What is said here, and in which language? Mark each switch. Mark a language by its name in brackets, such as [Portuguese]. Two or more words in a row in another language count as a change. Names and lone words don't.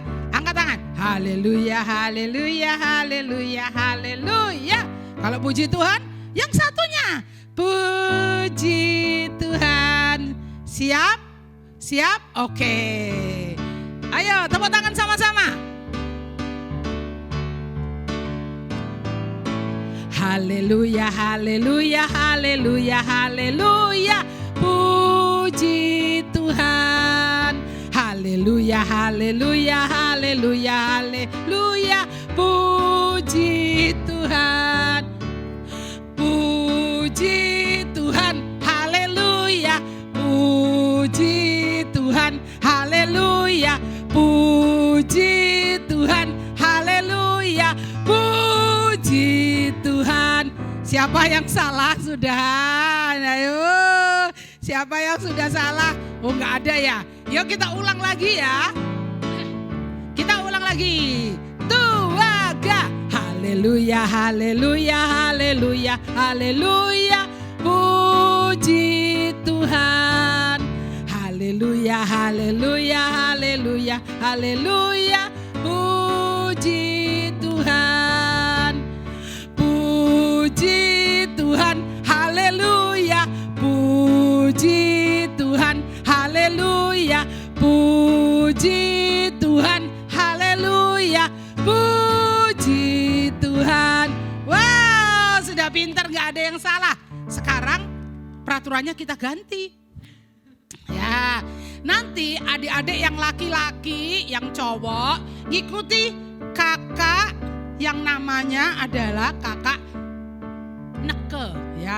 [Indonesian] Angkat tangan. Haleluya, haleluya, haleluya, haleluya. Kalau puji Tuhan, yang satunya. Puji Tuhan. Siap? Siap? Oke. Ayo tepuk tangan sama-sama. Haleluya, haleluya, haleluya, haleluya. Puji Tuhan. Haleluya, haleluya, haleluya, haleluya. Puji Tuhan. Puji Tuhan, haleluya. Puji Tuhan, haleluya. Puji Tuhan, haleluya. Puji Tuhan. Siapa yang salah sudah? Ayo. Siapa yang sudah salah? Oh enggak ada ya. Yuk kita ulang lagi ya. Kita ulang lagi. 2, 3. Haleluya, haleluya, haleluya, haleluya. Puji Tuhan. Haleluya, haleluya, haleluya, haleluya. Puji Tuhan. Puji Tuhan, haleluya. Puji Tuhan, haleluya. Puji Tuhan, haleluya. Puji Tuhan. Wow, sudah pintar, gak ada yang salah. Sekarang peraturannya kita ganti. Ya, Nanti adik-adik yang laki-laki, yang cowok, ikuti kakak yang namanya adalah kakak Neke ya.